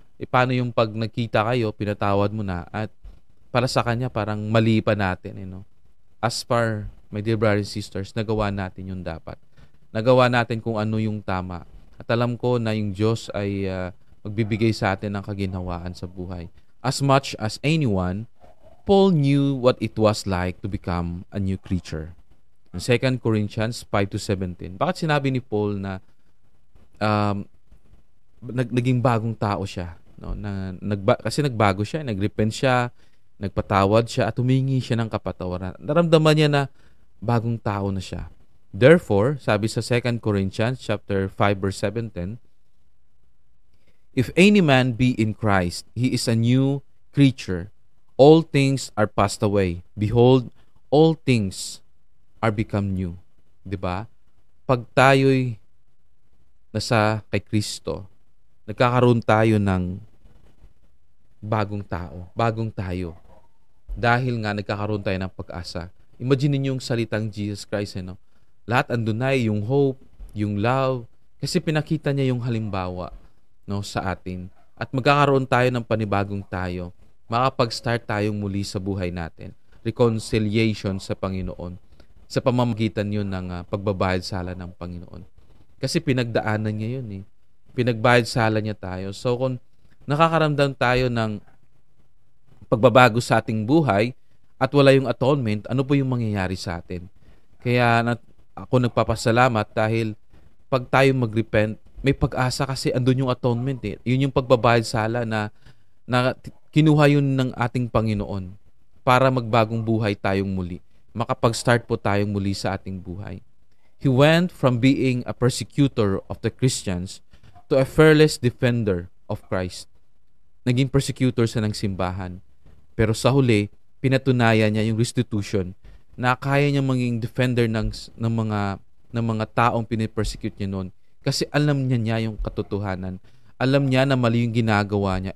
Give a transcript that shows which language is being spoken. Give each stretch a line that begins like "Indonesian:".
Filipino: Paano yung pag nagkita kayo, pinatawad mo na at para sa kanya parang mali pa natin,
English: As far, my dear brothers and sisters,
Filipino: nagawa natin yung dapat. Nagawa natin kung ano yung tama. At alam ko na yung Diyos ay magbibigay sa atin ng kaginhawaan sa buhay.
English: As much as anyone, Paul knew what it was like to become a new creature.
Filipino: In 2 Corinthians 5-17, bakit sinabi ni Paul na naging bagong tao siya? No? Kasi nagbago siya, nagrepent siya, nagpatawad siya, at humingi siya ng kapatawaran. Naramdaman niya na bagong tao na siya.
English: Therefore,
Filipino: sabi sa
English: 2 Corinthians chapter 5 verse 17, "If any man be in Christ, he is a new creature. All things are passed away. Behold, all things are become new."
Filipino: Diba? Pag tayo'y nasa kay Kristo, nagkakaroon tayo ng bagong tao, bagong tayo. Dahil nga nagkakaroon tayo ng pag-asa. Imagine niyo yung salitang Jesus Christ, Lahat andun na, yung hope, yung love, kasi pinakita niya yung halimbawa, sa atin. At magkakaroon tayo ng panibagong tayo. Makapag-start tayong muli sa buhay natin. Reconciliation sa Panginoon. Sa pamamagitan yun ng pagbabayad sala ng Panginoon. Kasi pinagdaanan niya yun. Pinagbayad sala niya tayo. So kung nakakaramdam tayo ng pagbabago sa ating buhay at wala yung atonement, ano po yung mangyayari sa atin? Kaya ako nagpapasalamat dahil pag tayo mag-repent, may pag-asa kasi andun yung atonement. Yun yung pagbabayad sala na kinuha yun ng ating Panginoon para magbagong buhay tayong muli. Makapag-start po tayong muli sa ating buhay.
English: He went from being a persecutor of the Christians to a fearless defender of Christ.
Filipino: Naging persecutor sa ng simbahan. Pero sa huli, pinatunayan niya yung restitution na kaya niya maging defender ng mga taong pinipersecute niya noon. Kasi alam niya yung katotohanan. Alam niya na mali yung ginagawa niya.